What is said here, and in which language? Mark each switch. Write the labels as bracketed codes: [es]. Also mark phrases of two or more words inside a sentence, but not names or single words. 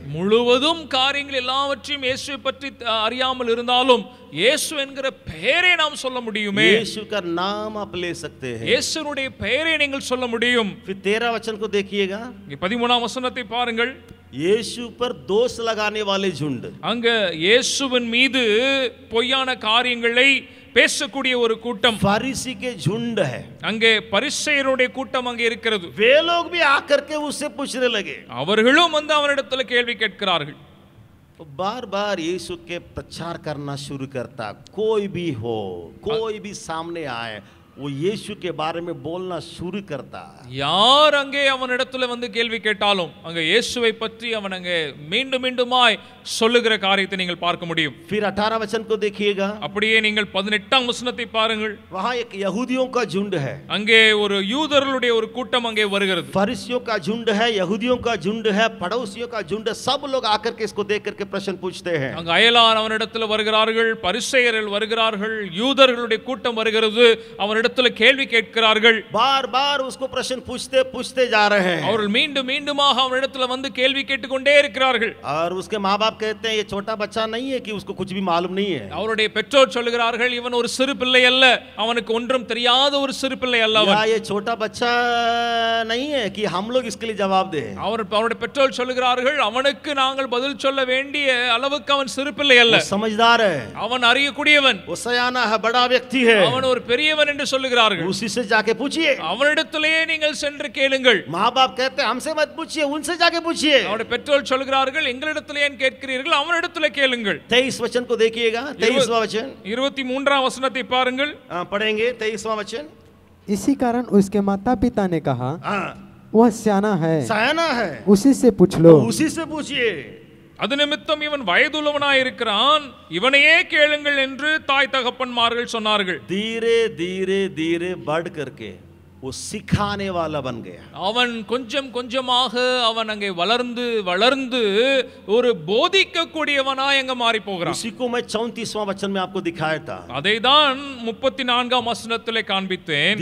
[ta] முழுவதும் காரியங்கள் எல்லாவற்றையும் இயேசுவை பற்றி அறியாமல் இருந்தாலும் இயேசு என்கிற பெயரை நாம் சொல்ல முடியுமே. [hi] यीशु का नाम आप ले सकते हैं. [ta] இயேசுனுடைய பெயரை நீங்கள் சொல்ல முடியும். [hi] फिर 13 वचन को देखिएगा. [ta] 13ஆம் வசனத்தை பாருங்கள். [hi] यीशु पर दोष लगाने वाले झुंड. [ta] அங்க இயேசுவின் மீது பொய்யான காரியங்களை பேசக்கூடிய ஒரு கூட்டம், [hi] फरीसी के झुंड है. [ta] அங்கே பரிசேயருடைய கூட்டம் அங்கே இருக்கிறது. [hi] वे लोग भी आकर के उससे पूछने लगे. [ta] அவர்களும் வந்து அவனிடத்துல கேள்வி கேட்கிறார்கள். [hi] बार बार यीशु के प्रचार करना शुरू करता. कोई भी हो, कोई भी सामने आए, वो यीशु के बारे में बोलना शुरू करता. [ta] யார் அங்கே அவனிடத்துல வந்து கேள்வி கேட்டாலும் அங்க இயேசுவை பற்றி அவன் அங்கே மீண்டும் மீண்டுமாய் சொல்லுகிற காரியத்தை நீங்கள் பார்க்க முடியும். [hi] फिर 18 वचन को देखिएगा. [ta] அப்படியே நீங்கள் 18ஆம் வசனத்தை பாருங்கள். [hi] वहां एक यहूदियों का झुंड है. [ta] அங்கே ஒரு யூதர்களுடைய ஒரு கூட்டம் அங்கே வருகிறது. [hi] फरीसियों का झुंड है, यहूदियों का झुंड है, पड़ोसियों का झुंड है. सब लोग आकर के इसको देख करके प्रश्न पूछते हैं. [ta] அங்க அயலார் அவனிடத்துல வருகிறார்கள், பரிசேயர்கள் வருகிறார்கள், யூதர்களுடைய கூட்டம் வருகிறது. அவனிடத்துல அவனிடத்துல கேள்வி கேட்கிறார்கள். [hi] बार बार उसको प्रश्न पूछते पूछते जा रहे हैं [ta] அவர்கள் மீண்டும் மீண்டுமாக அவனிடத்துல வந்து கேள்வி கேட்டுக்கொண்டே இருக்கிறார்கள். [hi] और उसके माँ बाप कहते हैं ये छोटा बच्चा नहीं है कि उसको कुछ भी मालूम नहीं है. [ta] அவருடைய பெற்றோர் சொல்லுகிறார்கள், இவன் ஒரு சிறு பிள்ளை அல்ல, அவனுக்கு ஒன்றும் தெரியாத ஒரு சிறு பிள்ளை அல்ல அவன். [hi] ये छोटा बच्चा नहीं है कि हम लोग इसके लिए जवाब दे. [ta] அவருடைய பெற்றோர் சொல்லுகிறார்கள், அவனுக்கு நாங்கள் பதில் சொல்ல வேண்டிய அளவுக்கு அவன் சிறு பிள்ளை அல்ல, [hi] समझदार है, [ta] அவன் அறியக்கூடியவன், [hi] वो सयाना है, बड़ा व्यक्ति है, [ta] அவன் ஒரு பெரியவன் என்று சொல்லுகிறார்கள். [hi] उसी से जाके पूछिए, [ta] அவனிடத்திலேயே நீங்கள் சென்று கேளுங்கள். [hi] माँ बाप कहते हैं हमसे मत पूछिए, उनसे जाके पूछिए. [ta] அவருடைய பெற்றோர் சொல்லுகிறார்கள், எங்களிடத்திலே ஏன் கேட்கிறீர்கள், அவனிடத்திலே கேளுங்கள். [hi] 23 वचन को देखिएगा, 23वां वचन, 23ஆம் வசனத்தை பாருங்கள். पढ़ेंगे 23वां वचन. इसी कारण उसके माता पिता ने कहा, हाँ, वह सयाना है, सयाना है, उसी से पूछ लो. उसी से पूछिए. [ta] அது நிமித்தம் இவன் வயதுள்ளவனாயிருக்கிறான், இவனையே கேளுங்கள் என்று தாய் தகப்பன்மார்கள் சொன்னார்கள். [hi] धीरे धीरे धीरे बढ़ करके वो सिखाने वाला बन गया. [ta] அவன் கொஞ்சம் கொஞ்சமாக அவன் அங்கே வளர்ந்து வளர்ந்து ஒரு போதிக்க கூடியவனாய் அங்க மாறி போகிறான். [hi] उसी को मैं 34वां वचन में आपको दिखाया था. [ta] அதைதான் 34ஆம் வசனத்திலே காண்பித்தேன்.